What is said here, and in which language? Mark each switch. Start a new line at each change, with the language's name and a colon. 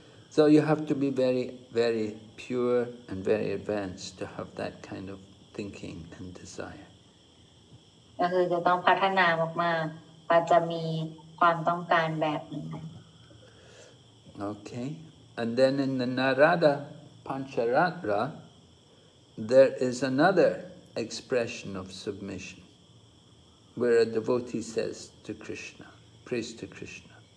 English: So you have to be very, very pure and very advanced to have that kind of thinking and desire.
Thai: ก็คือจะต้องพัฒนามากๆว่าจะมีความต้องการแบบนี้
English: Okay. And then in the Narada Pancharatra, there is another expression of submission, where a devotee says to Krishna, prays to Krishna.